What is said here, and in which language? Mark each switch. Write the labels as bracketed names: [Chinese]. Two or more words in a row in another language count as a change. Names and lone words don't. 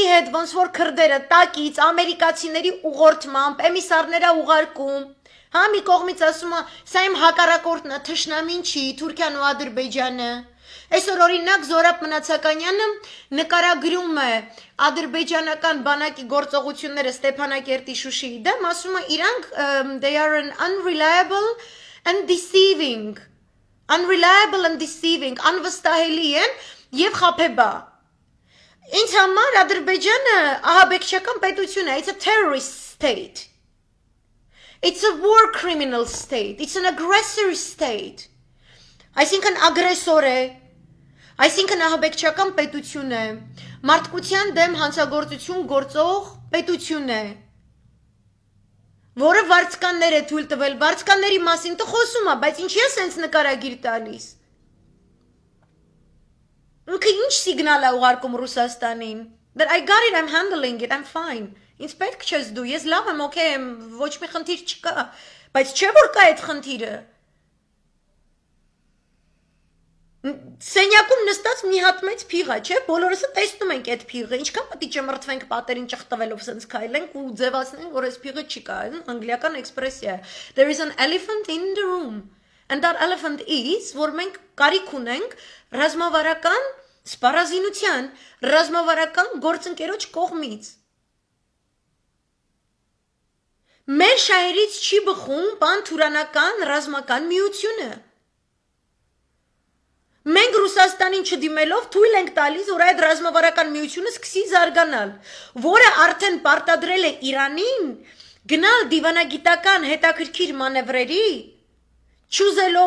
[Armenian] հետ, ոնց որ քրդերը տակից ամերիկացիների ուղղորդմամբ էմիսարներ ուղարկում, հա մի կողմից ասում է, սա իմ հակառակորդն է, թշնամին չի, Թուրքիան ու Ադրբեջանը։ Այսօր օրինակ Զորաբ Մնացականյանը նկարագրում է ադրբեջանական բանակի գործողությունները Ստեփանակերտի Շուշիի դեմ, ասում է իրանք [English] they are an unreliable and deceiving, [Armenian] անվստահելի են եւ խաբեբա։ Ինձ համար Ադրբեջանը ահաբեկչական պետություն է, [English] it's a terrorist state. It's a war criminal state. It's an aggressor state. [Armenian] Այսինքն ագրեսոր է, այսինքն ահաբեկչական պետություն է, մարդկության դեմ հանցագործություն գործող պետություն է, որը վարձկաններ է թույլ տվել, վարձկանների մասին դու խոսում ես, բայց ինչի՞ է սենց նկարագիր տալիս։ Ինքը ինչ սիգնալ է ուղարկում Ռուսաստանին։ [English] That I got it, I'm handling it, I'm fine։ [Armenian] Ինձ պետք չես դու, ես լավ եմ, okay եմ, ոչ մի խնդիր չկա, բայց չէ որ կա այդ խնդիրը։ Սենյակում նստած մի հատ մեծ փիղ է, չէ՞, բոլորս տեսնում ենք այդ փիղը, ինչքան պետք է ճմրթվենք պատերին ճղտվելով սենց քայլենք ու ձևացնենք, որ այս փիղը չկա, անգլիական էքսպրեսիա է։ [English] There is an elephant in the room, and that elephant is, [Armenian] որ մենք կարիք ունենք ռազմավարական սպառազինության, ռազմավարական գործընկերոջ կողմից։ Մեր շահերից չի բխում պանթուրանական ռազմական միությունը։ Մենք Ռուսաստանին չդիմելով թույլ ենք տալիս, որ այդ ռազմավարական միությունը սկսի զարգանալ, որը արդեն պարտադրել է Իրանին գնալ դիվանագիտական հետաքրքիր մանևրերի, չուզելով,